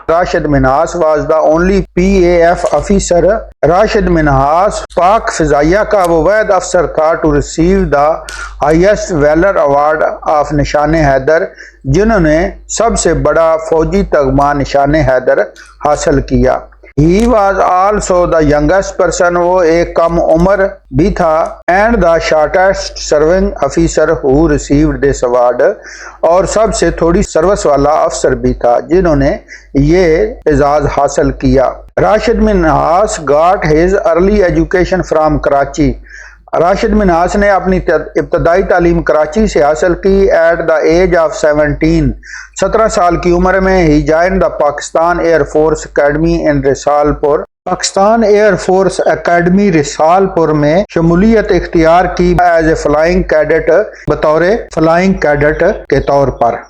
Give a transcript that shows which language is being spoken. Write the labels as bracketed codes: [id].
[en] Rashid Minhas was the only PAF officer. [ur] Rashid Minhas پاک فضائیہ کا وہ واحد افسر تھا [en] to receive the highest valour award of Nishan Haider, [ur] جنہوں نے سب سے بڑا فوجی تمغہ نشان حیدر حاصل کیا. [en] He was also the youngest person. [ur] وہ ایک کم عمر بھی تھا. [en] And the shortest serving officer who received this award. [ur] اور سب سے تھوڑی سروس والا افسر بھی تھا جنہوں نے یہ اعزاز حاصل کیا. [en] Rashid Minhas got his early education from Karachi. [ur] Rashid Minhas نے اپنی ابتدائی تعلیم کراچی سے حاصل کی. [en] at the age of [ur] 17 سال کی عمر میں ہی [en] Join the Pakistan air force academy in Risalpur. [ur] پاکستان ایئر فورس اکیڈمی رسال پور میں شمولیت اختیار کی [en] as a flying cadet, [ur] بطور فلائنگ کیڈٹ کے طور پر.